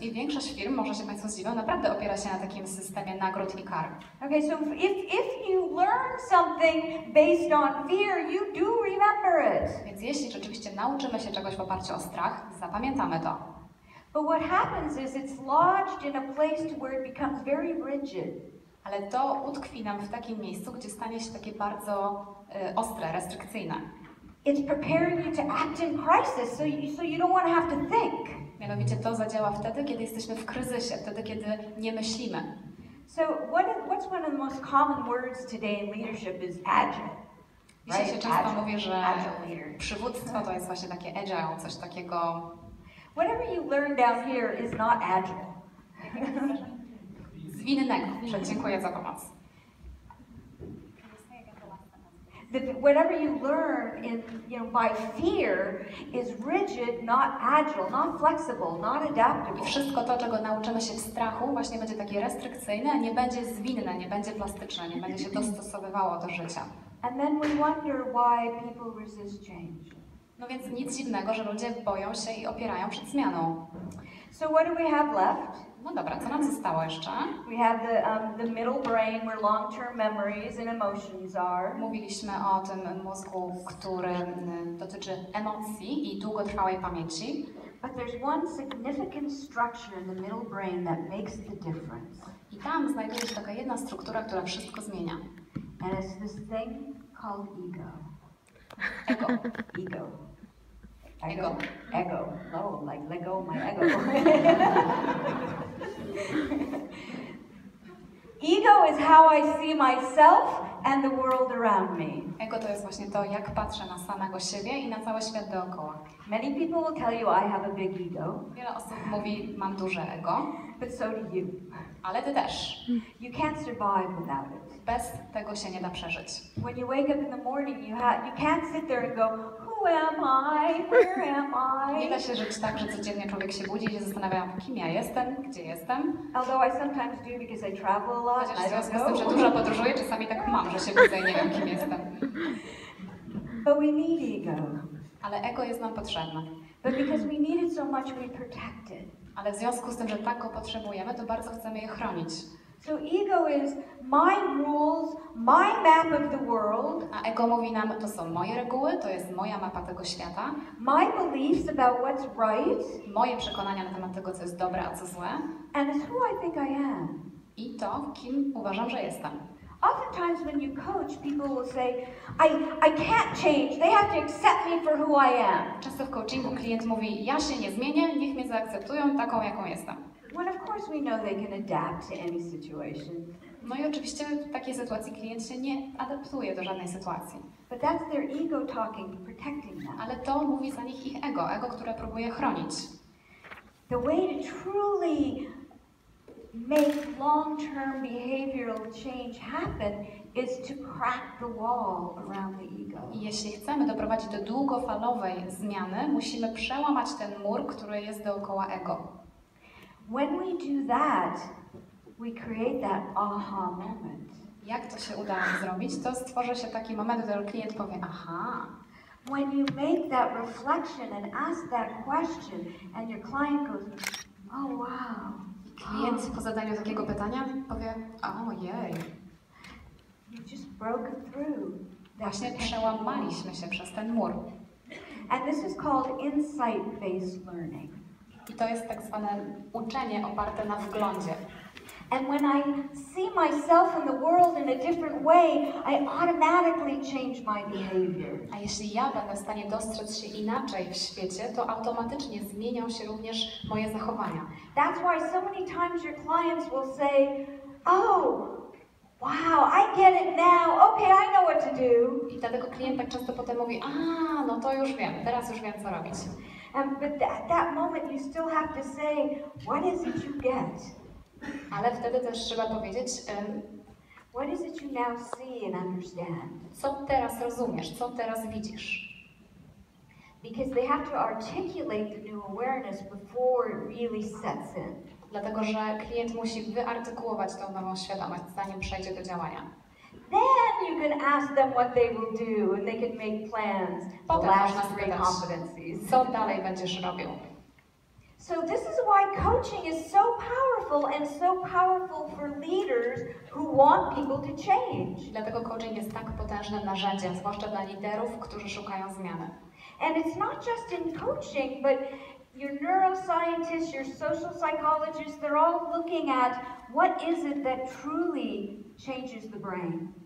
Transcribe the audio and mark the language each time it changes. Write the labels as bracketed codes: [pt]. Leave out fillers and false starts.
[pl] I większość firm, może się Państwo zdziwią, naprawdę opiera się na takim systemie nagród i kar. [en] Okay, so if you learn something based on fear, you do remember it. [pl] Więc jeśli rzeczywiście nauczymy się czegoś w oparciu o strach, zapamiętamy to. [en] But what happens is it's lodged in a place to where it becomes very rigid. [pl] Ale to utkwi nam w takim miejscu, gdzie stanie się takie bardzo ostre, restrykcyjne. [en] It's preparing you to act in crisis, so you don't want to have to think. [pl] Mianowicie to zadziała wtedy, kiedy jesteśmy w kryzysie, wtedy, kiedy nie myślimy. [en] So what's one of the most common words today in leadership is agile. [pl] Dzisiaj się często [en] Agile. [pl] mówi, że [en] Agile leader. [pl] przywództwo to jest właśnie takie agile, coś takiego... [en] Whatever you learn down here is not agile. [pl] zwinnego. Dziękuję za pomoc. [en] Whatever you learn by fear is rigid, not agile, not flexible, not adaptable. [pl] I wszystko to, czego nauczymy się w strachu, właśnie będzie takie restrykcyjne, nie będzie zwinne, nie będzie plastyczne, nie będzie się dostosowywało do życia. [en] And then we wonder why people resist change. [pl] No więc nic dziwnego, że ludzie boją się i opierają przed zmianą. [en] So what do we have left? [pl] No dobra, co nam zostało jeszcze? [en] We have the middle brain where long-term memories and emotions are. [pl] Mówiliśmy o tym mózgu, który dotyczy emocji i długotrwałej pamięci. [en] But there's one significant structure in the middle brain that makes the difference. [pl] I tam znajduje się taka jedna struktura, która wszystko zmienia. [en] And it's this thing called ego. Ego. Ego. Ego. Ego. Oh, like let go of my ego. Ego is how I see myself and the world around me. [pl] Ego to jest właśnie to, jak patrzę na samego siebie i na cały świat dookoła. [en] Many people will tell you I have a big ego, [pl] Wiele osób mówi, mam duże ego, [en] but so do you. [pl] ale ty też. [en] You can't survive without it. [pl] Bez tego się nie da przeżyć. [en] When you wake up in the morning, you can't sit there and go, who am I? Where am [pl] Nie da [en] I? [pl] się żyć tak, że codziennie człowiek się budzi i się zastanawia, kim ja jestem, gdzie jestem. [en] Although I sometimes do because I travel a lot. [pl] Chociaż w [en] I don't [pl] związku z tym, że [en] know. [pl] dużo podróżuję, czasami tak mam, że się budzę i nie wiem, kim jestem. [en] But we need ego. [pl] Ale ego jest nam potrzebne. [en] But because we need it so much, we protect it. [pl] Ale w związku z tym, że tak go potrzebujemy, to bardzo chcemy je chronić. [en] So ego is my rules, my map of the world, [pl] A ego mówi nam, to są moje reguły, to jest moja mapa tego świata, [en] my beliefs about what's right, [pl] moje przekonania na temat tego, co jest dobre, a co złe [en] and it's who I think I am. [pl] i to, kim uważam, że jestem. [en] Oftentimes when you coach, people will say, I can't change, they have to accept me for who I am. [pl] Często w coachingu klient mówi, ja się nie zmienię, niech mnie zaakceptują taką, jaką jestem. [en] When of course we know they can adapt to any situation. [pl] No i oczywiście w takiej sytuacji klient się nie adaptuje do żadnej sytuacji. [en] But that's their ego talking, protecting them. [pl] Ale to mówi za nich ich ego, które próbuje chronić. [en] The way to truly make long-term behavioral change happen is to crack the wall around the ego. [pl] I jeśli chcemy doprowadzić do długofalowej zmiany, musimy przełamać ten mur, który jest dookoła ego. [en] When we do that, we create that aha moment. [pl] Jak to się uda nam zrobić? To stworzy się taki moment, gdy klient powie, aha. [en] When you make that reflection and ask that question and your client goes, oh wow. [pl] Klient po zadaniu takiego pytania powie, ojej. [en] You just broke through. [pl] Właśnie przełamaliśmy się przez ten mur. [en] And this is called insight-based learning. [pl] I to jest tak zwane uczenie oparte na wglądzie. [en] And when I see myself in the world in a different way, I automatically change my behavior. [pl] A jeśli ja będę w stanie dostrzec się inaczej w świecie, to automatycznie zmienią się również moje zachowania. [en] That's why so many times your clients will say, oh, wow, I get it now. Okay, I know what to do. [pl] I dlatego klient tak często potem mówi, no to już wiem, teraz już wiem, co robić. [en] But at that moment you still have to say, what is it you get? [pl] Ale wtedy też trzeba powiedzieć, [en] what is it you now see and understand? [pl] co teraz rozumiesz, co teraz widzisz. [en] Because they have to articulate the new awareness before it really sets in. [pl] Dlatego, że klient musi wyartykułować tą nową świadomość, zanim przejdzie do działania. [en] Then you can ask them what they will do and they can make plans. The [pl] Potem można [en] last three [pl] spytać, [en] competencies. [pl] co dalej będziesz robił. [en] So this is why coaching is so powerful and so powerful for leaders who want people to change. [pl] Dlatego coaching jest tak potężnym narzędziem, zwłaszcza dla liderów, którzy szukają zmiany. [en] And it's not just in coaching, but your neuroscientists, your social psychologists, they're all looking at what is it that truly changes the brain.